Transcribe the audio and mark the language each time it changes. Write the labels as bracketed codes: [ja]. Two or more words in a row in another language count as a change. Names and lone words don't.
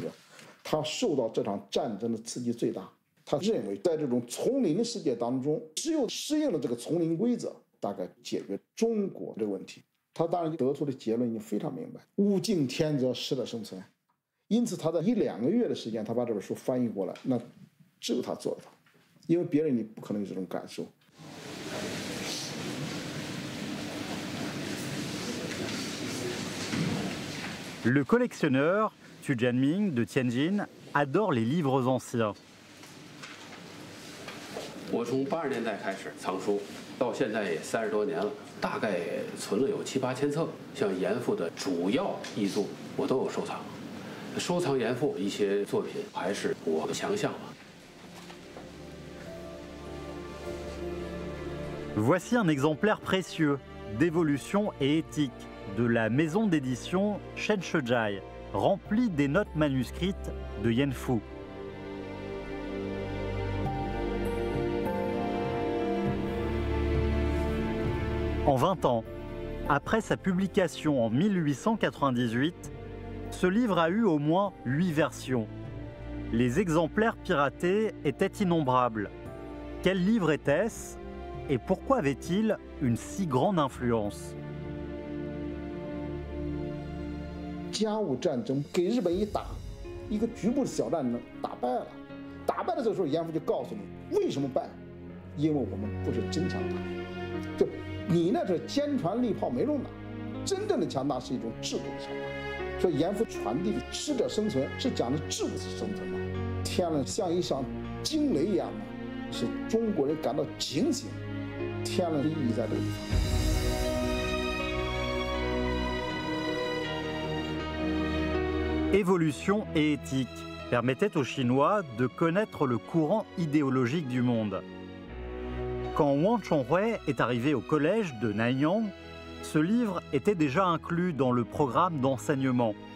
[zh] 他受到这场战争的刺激最大。他认为，在这种丛林的世界当中，只有适应了这个丛林规则，大概解决中国这个问题。他当然得出的结论已经非常明白：物竞天择，适者生存。因此，他在1-2个月的时间，他把这本书翻译过来，那只有他做得到，因为别人你不可能有这种感受。 [fr] Le collectionneur Tu Jianming de Tianjin adore les livres anciens. [zh] 我从80年代开始藏书，到现在也30多年了，大概存了有7-8千册。像严复的主要译作，我都有收藏。收藏严复一些作品，还是我的强项吧。 [fr] Voici un exemplaire précieux d'Évolution et éthique de la maison d'édition Shen Shejai, rempli des notes manuscrites de Yan Fu. En 20 ans, après sa publication en 1898, ce livre a eu au moins 8 versions. Les exemplaires piratés étaient innombrables. Quel livre était-ce et pourquoi avait-il une si grande influence? [zh] 甲午战争给日本一打，一个局部的小战争打败了。打败了这个时候，严复就告诉你为什么败，因为我们不是真强大，就你那是坚船利炮没用的，真正的强大是一种制度的强大。所以严复传递的适者生存是讲的制度生存的。天了像一场惊雷一样的，使中国人感到警醒。天了的意义在这个地方。 [fr] Évolution et éthique permettaient aux Chinois de connaître le courant idéologique du monde. Quand Wang Chonghui est arrivé au collège de Nanyang, ce livre était déjà inclus dans le programme d'enseignement.